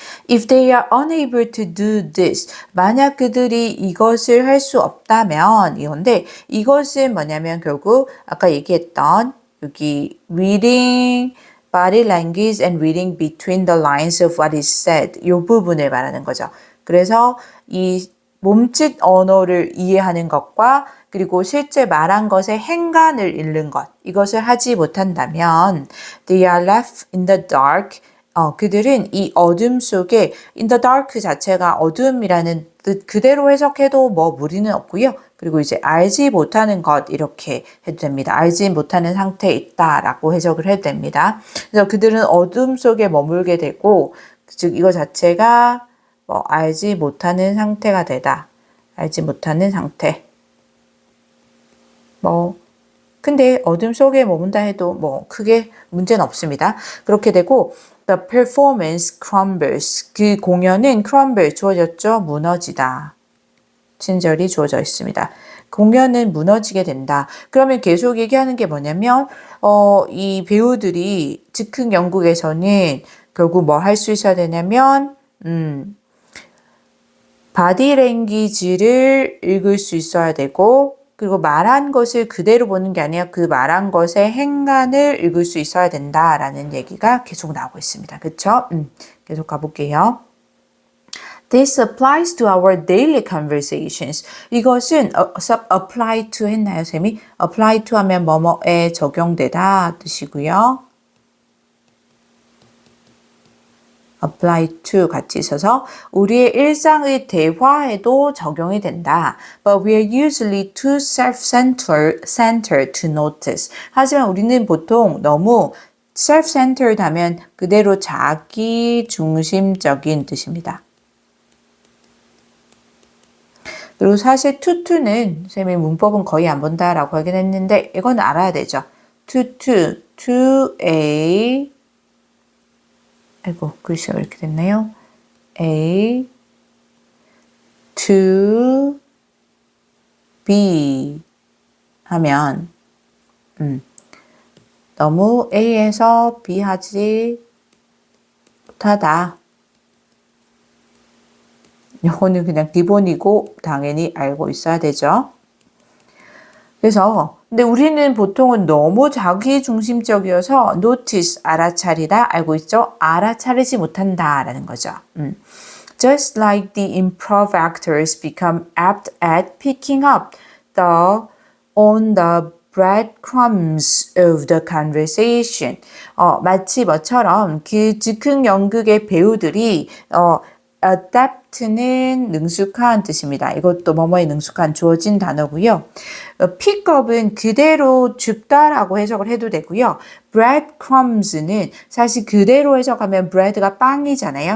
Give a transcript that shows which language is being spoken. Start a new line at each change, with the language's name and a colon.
English: If they are unable to do this,
Korean: 만약 그들이 이것을 할 수 없다면 이건데 이것은 뭐냐면 결국 아까 얘기했던 여기
English: reading body language and reading between the lines of what is said
Korean: 이 부분을 말하는 거죠. 그래서 이 몸짓 언어를 이해하는 것과 그리고 실제 말한 것의 행간을 읽는 것 이것을 하지 못한다면
English: they are left in the dark.
Korean: 그들은 이 어둠 속에 in the dark 자체가 어둠이라는 뜻 그대로 해석해도 뭐 무리는 없고요. 그리고 이제 알지 못하는 것 이렇게 해도 됩니다. 알지 못하는 상태에 있다라고 해석을 해도 됩니다. 그래서 그들은 어둠 속에 머물게 되고 즉 이거 자체가 뭐 알지 못하는 상태가 되다. 알지 못하는 상태. 근데 어둠 속에 머문다 해도 뭐 크게 문제는 없습니다. 그렇게 되고
English: the performance crumbles.
Korean: 그 공연은 crumble 주어졌죠. 무너지다. 친절히 주어져 있습니다. 공연은 무너지게 된다. 그러면 계속 얘기하는 게 뭐냐면 이 배우들이 즉흥 연극에서는 결국 뭐 할 수 있어야 되냐면 바디 랭귀지를 읽을 수 있어야 되고 그리고 말한 것을 그대로 보는 게 아니라 그 말한 것의 행간을 읽을 수 있어야 된다라는 얘기가 계속 나오고 있습니다. 그렇죠? 계속 가볼게요.
English: This applies to our daily conversations.
Korean: 이것은 apply to 했나요, 쌤이? apply to 하면 뭐뭐에 적용되다 뜻이고요. apply to 같이 써서 우리의 일상의 대화에도 적용이 된다.
English: But we are usually too self-centered to notice.
Korean: 하지만 우리는 보통 너무 self-centered 하면 그대로 자기 중심적인 뜻입니다. 그리고 사실 to,to는 쌤이 문법은 거의 안 본다라고 하긴 했는데 이건 알아야 되죠. to a 아이고 글씨가 이렇게 됐나요? A to B 하면 너무 A에서 B 하지 못하다. 이거는 그냥 기본이고 당연히 알고 있어야 되죠. 그래서 근데 우리는 보통은 너무 자기중심적이어서 notice, 알아차리다, 알고 있죠? 알아차리지 못한다라는 거죠.
English: Just like the improv actors become apt at picking up on the breadcrumbs of the conversation.
Korean: 마치 뭐처럼 그 즉흥 연극의 배우들이 adapt는 능숙한 뜻입니다. 이것도 뭐뭐에 능숙한 주어진 단어고요. pickup은 그대로 줍다라고 해석을 해도 되고요. breadcrumbs는 사실 그대로 해석하면 bread가 빵이잖아요.